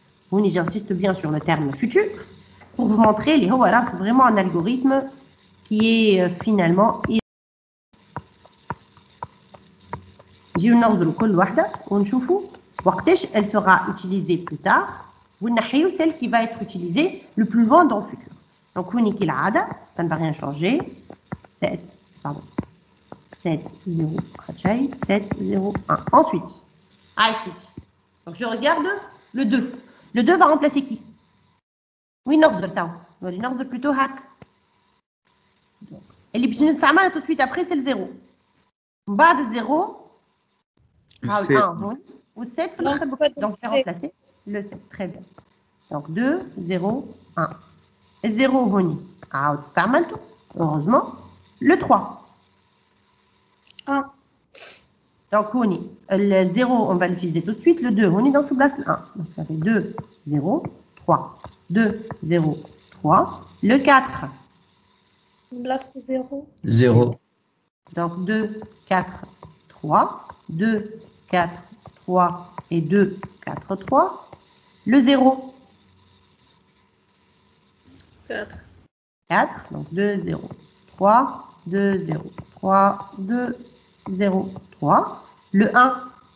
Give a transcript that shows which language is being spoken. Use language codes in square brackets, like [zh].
[fr] Oui, j'insiste bien sur le terme futur pour vous montrer les voilà, c'est vraiment un algorithme qui est finalement [ar] نجيو نغزرو كل واحدة ونشوفوا وقتاش [fr] elle sera utilisée plus tard [ar] ونحيو [fr] celle qui va être utilisée le plus loin dans le futur. Donc [ar] هوني كالعادة [fr] ça ne va rien changer 7 pardon 7 0 7 0 1. Ensuite ici donc je regarde le 2. Le 2 va remplacer qui? [ar] Oui, نغزر تاو نولي نغزر plutôt هاك. اللي باش نستعملها [fr] tout de suite après c'est le 0. [ar] من بعد الزيرو ها ال 1 هون وال 7 في الاخر [fr] donc c'est remplacé le 7 très bien. Donc 2 0 1. [ar] الزيرو هوني عاود استعملته [fr] heureusement le 3. Donc [ar] هوني [fr] le 0 on va l'utiliser tout de suite le 2 هوني donc tu places le 1. Donc ça fait 2 0 3 2 0 3 le 4 place 0 0 donc 2 4 3 2 4 3 et 2 4 3 le 0 4 donc 2 0 3 2 0 3 2 0 3 le 1